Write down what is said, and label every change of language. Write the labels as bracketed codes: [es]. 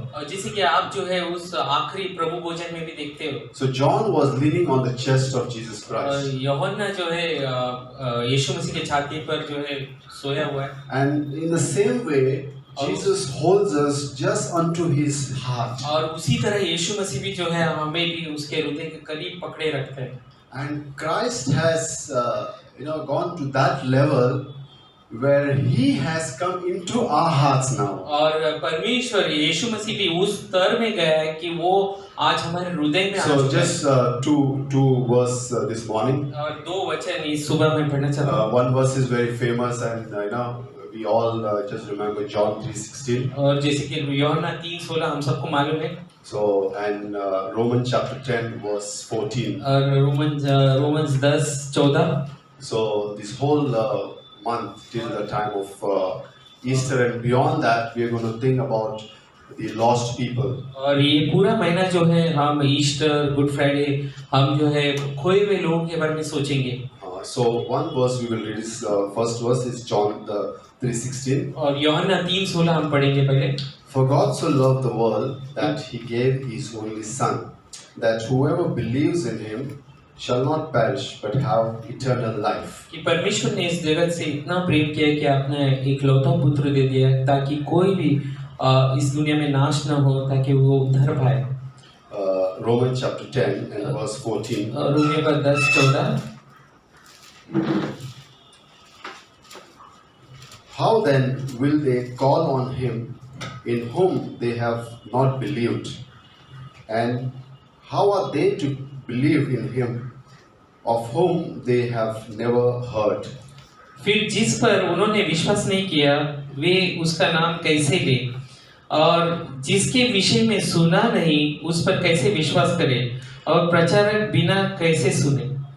[hi] और जैसे कि आप जो है उस आखिरी प्रभु भोजन में भी देखते हो, [en] so John was leaning on the chest of Jesus Christ, [hi] यूहन्ना जो है यीशु मसीह के छाती पर जो है सोया हुआ है। [en] and in the same way Jesus holds us just unto his heart. [hi] और उसी तरह यीशु मसीह भी जो है हमें भी उसके हृदय के करीब पकड़े रखते हैं। [en] And Christ has gone to that level where he has come into our hearts now. [hi] और परमेश्वर यीशु मसीह भी उस स्तर में गया है कि वो आज हमारे हृदय में आ [en] So [hi] चुका है। [en] just two verse this morning. [hi] और दो वचन इस सुबह में पढ़ना चाहता हूँ। [en] One verse is very famous, and we all just remember John 3:16. [hi] और जैसे कि यूहन्ना 3:16 हम सबको मालूम है। [en] So and Romans chapter 10 verse 14. [hi] और Romans 10:14। [en] So this whole month till the time of Easter and beyond that, we are going to think about the lost people. [hi] और ये पूरा महीना जो है हम ईस्टर, गुड फ्राइडे, हम जो है खोए हुए लोगों के बारे में सोचेंगे। [en] So one verse we will read is first verse is John 3:16. [hi] और यूहन्ना 3:16 हम पढ़ेंगे पहले। [en] For God so loved the world that he gave his only Son, that whoever believes in him shall not perish but have eternal life. [hi] कि परमेश्वर ने इस जगत से इतना प्रेम किया कि आपने एकलौता पुत्र दे दिया ताकि कोई भी इस दुनिया में नाश न हो, ताकि वो उद्धार पाए। [en] Romans chapter 10 and verse 14. [hi] Romeo का 10:14। [en] How then will they call on him in whom they have not believed? And how are they to believe in him of whom they have never heard? [hi] फिर जिस पर उन्होंने विश्वास नहीं किया वे उसका नाम कैसे ले, और जिसके विषय में सुना नहीं उस पर कैसे विश्वास करें, और प्रचारक बिना कैसे सुने।